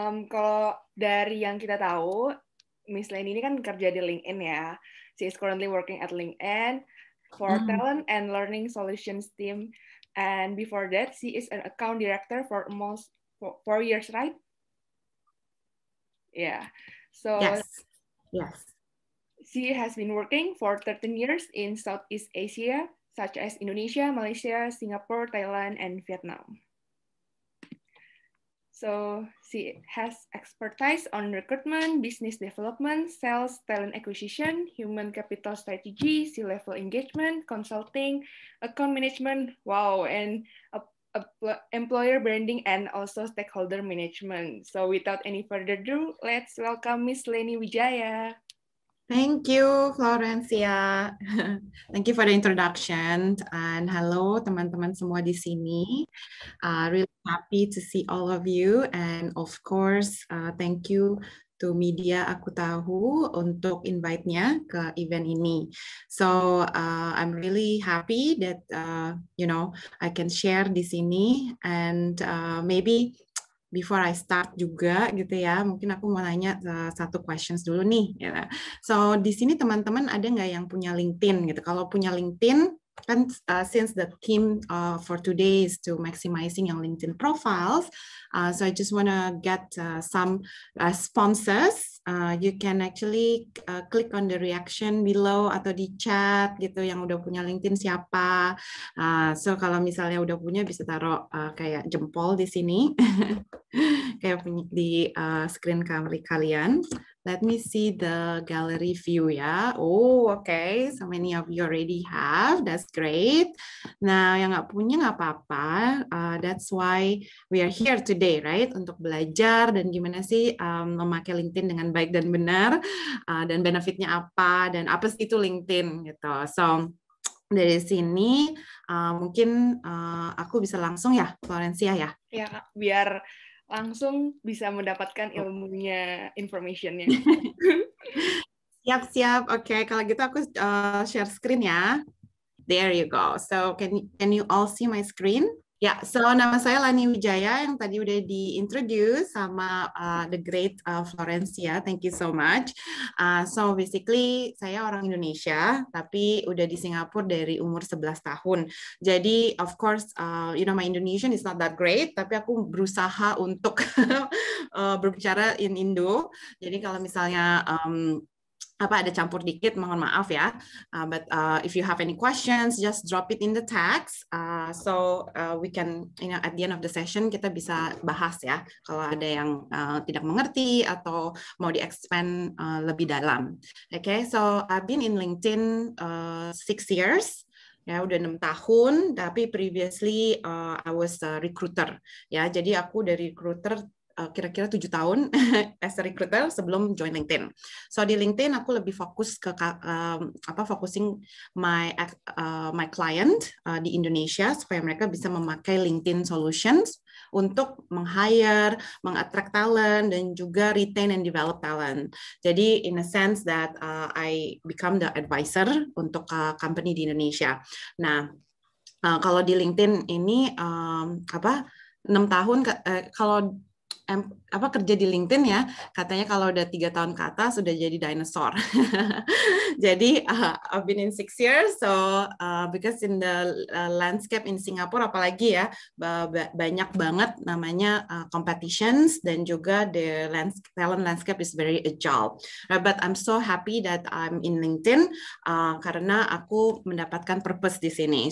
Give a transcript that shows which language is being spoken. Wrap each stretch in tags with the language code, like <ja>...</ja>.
<id>Kalau dari yang kita tahu, Miss Leni ini kan kerja di LinkedIn ya.</id> <en>She is currently working at LinkedIn for Talent and Learning Solutions team. And before that, she is an account director for almost 4 years, right? Yeah. So Yes. She has been working for 13 years in Southeast Asia, such as Indonesia, Malaysia, Singapore, Thailand, and Vietnam. So she has expertise on recruitment, business development, sales, talent acquisition, human capital strategy, C-level engagement, consulting, account management, wow, and employer branding, and also stakeholder management. So without any further ado, let's welcome Miss Leni Wijaya. Thank you, Florencia. Thank you for the introduction. And hello,</en> <id>teman-teman semua di sini.</id> <en>Really happy to see all of you. And of course, thank you to Media Aku Tahu</en> <id>untuk invite-nya ke event ini.</id> <en>So I'm really happy that I can share</en> <id>di sini.</id> <en>And maybe before I start</en> <id>juga gitu ya, mungkin aku mau nanya satu questions dulu nih. Ya. So di sini teman-teman ada nggak yang punya LinkedIn gitu? Kalau punya LinkedIn, kan</id> <en>since the theme for today is to maximizing your LinkedIn profiles, so I just wanna get some responses. You can actually click on the reaction below</en> <id>atau di chat gitu yang udah punya LinkedIn siapa. So kalau misalnya udah punya bisa taruh kayak jempol di sini, kayak di screen kalian.</id> <en>Let me see the gallery view ya. Oh, okay. So many of you already have. That's great.</en> <id>Nah, yang nggak punya nggak apa-apa.</id> <en>That's why we are here today, right?</en> <id>Untuk belajar dan gimana sih memakai LinkedIn dengan baik dan benar. Dan benefitnya apa. Dan apa sih itu LinkedIn gitu. So, dari sini mungkin aku bisa langsung ya, Florencia ya? Ya, biar langsung bisa mendapatkan ilmunya, informationnya. Siap. Oke, kalau gitu aku share screen ya.</id> <en>There you go. So can you all see my screen?</en> <id>Ya, so nama saya Lani Wijaya yang tadi udah di-introduce sama</id> <en>the great</en> <id>Florencia.</id> <en>Thank you so much. So basically</en> <id>saya orang Indonesia, tapi udah di Singapura dari umur 11 tahun.</id> <en>Jadi of course, my Indonesian is not that great,</en> <id>tapi aku berusaha untuk berbicara</id> <en>in Indo.</en> <id>Jadi kalau misalnya ada campur dikit, mohon maaf ya.</id> <en>But if you have any questions, just drop it in the text. So we can, at the end of the session</en> <id>kita bisa bahas ya. Kalau ada yang tidak mengerti atau mau di-expand lebih dalam.</id> <en>Okay, so I've been in LinkedIn 6 years.</en> <id>Ya, udah 6 tahun, tapi</id> <en>previously I was a recruiter.</en> <id>Ya, jadi aku dari recruiter kira-kira 7 tahun</id> <en>as a recruiter</en> <id>sebelum join LinkedIn. So di LinkedIn aku lebih fokus ke</id> <en>focusing my client</en> <id>di Indonesia supaya mereka bisa memakai LinkedIn Solutions untuk meng-hire, meng-attract talent, dan juga</id> <en>retain and develop talent. Jadi in a sense that I become the advisor</en> <id>untuk company di Indonesia. Nah, kalau di LinkedIn ini 6 tahun kalau kerja di LinkedIn ya, katanya kalau udah 3 tahun ke atas sudah jadi dinosaur.</id> <en>Jadi I've been in 6 years, so because in the landscape in Singapore</en> <id>apalagi ya banyak banget namanya</id> <en>competitions</en> <id>dan juga</id> <en>the talent landscape is very agile. But I'm so happy that I'm in LinkedIn</en> <id>karena aku mendapatkan purpose di sini.</id>